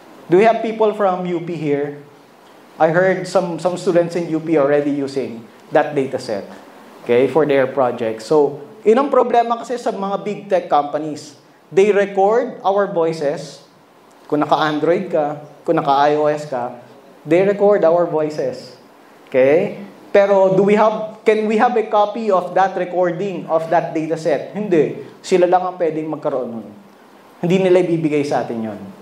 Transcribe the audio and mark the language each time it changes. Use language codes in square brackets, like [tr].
[en] Do we have people from UP here? I heard some students in UP already using that dataset, okay, for their project. [tl] So, yun ang problema kasi sa mga big tech companies. [en] They record our voices. [tl] Kung naka-Android ka, kung naka-iOS ka, [en] they record our voices. Okay? Pero can we have a copy of that recording of that data set? [tl] Hindi. Sila lang ang pwedeng magkaroon nun. Hindi nila ibibigay sa atin yon.